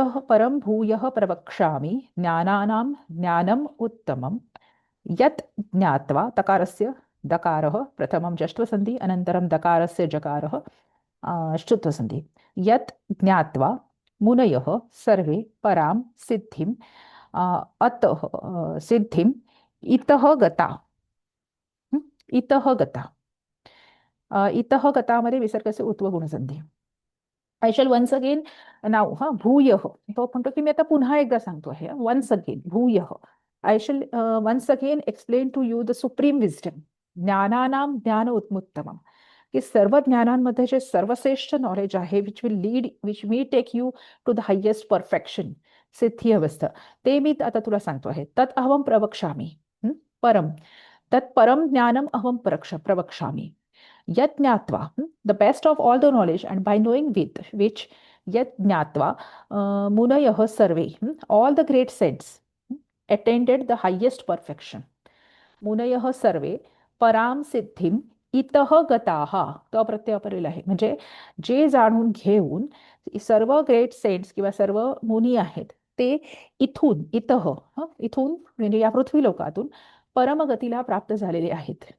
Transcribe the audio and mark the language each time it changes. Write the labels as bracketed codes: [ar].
[sa] परम भूयः प्रवक्ष्यामि ज्ञानानां ज्ञानम् उत्तमं यत् ज्ञात्वा, तकारस्य दकारः प्रथमं जष्ट्वसन्धि अनन्तरं दकारस्य जकारः श्चुत्वसन्धि, यत् ज्ञात्वा मुनयः सर्वे परां सिद्धिं अतः सिद्धिं इतः गता. इतः गता. [mr] इतः गतामध्ये विसर्गाचे उत्व गुणसंधी. [en] I shall once again नाव [mr] भूयः, तो म्हणतो की मी आता पुन्हा एकदा सांगतो आहे, वन्स अगेन भूयः. [en] I shall once again explain to you the supreme wisdom, ज्ञानानां ज्ञान उत्तमम, [mr] की सर्व ज्ञानांमध्ये जे सर्वश्रेष्ठ नॉलेज आहे, [en] which me take you to the highest perfection, [mr] सिद्धी अवस्था, ते मी आता तुला सांगतो आहे. [sa] तत् अहम प्रवक्ष्यामि. परम, तत् परम ज्ञानम अहम प्रवक्ष्यामि. [en] Yet Jnatva, the best of all the knowledge, and by knowing with which Yet Jnatva, Munayah survey, all the great saints attained the highest perfection. [sa] Munayah सर्वे पराम सिद्धिम इतः गताहा, [mr] तो अप्रत्यय वापरलेला आहे, म्हणजे जे जाणून घेऊन सर्व ग्रेट सेंट्स किंवा सर्व मुनी आहेत ते इथून इतः, इथून म्हणजे या पृथ्वी लोकातून परमगतीला प्राप्त झालेले आहेत.